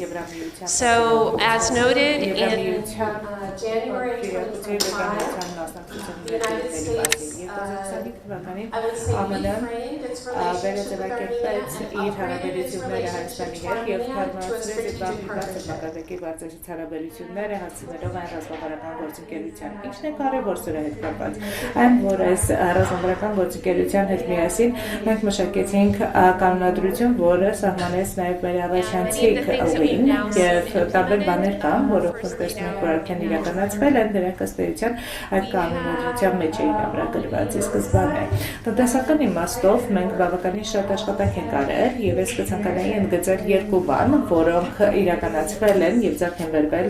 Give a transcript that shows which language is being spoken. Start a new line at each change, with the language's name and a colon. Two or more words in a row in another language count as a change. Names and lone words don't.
English: So, as noted, in January 2025, the United States, I would say, reframed its relationship with Armenia and operated its relationship to Armenia to a strategic partnership.
Armenian: Սահմանեց նաև մեր ավերջանցիկ ուղին և տարբեր բաներ կան, որոնք տեսնում ենք, որ արդեն իրականացվել են, դրանք ըստ էության այդ կանոնադրության մեջ էին ամրագրված ի սկզբանե։ Տնտեսական իմաստով մենք բավականին շատ աշխատանք ենք արել և ես կցանկանայի ընդգծել երկու բան, որոնք իրականացվել են և ձեռք են բերվել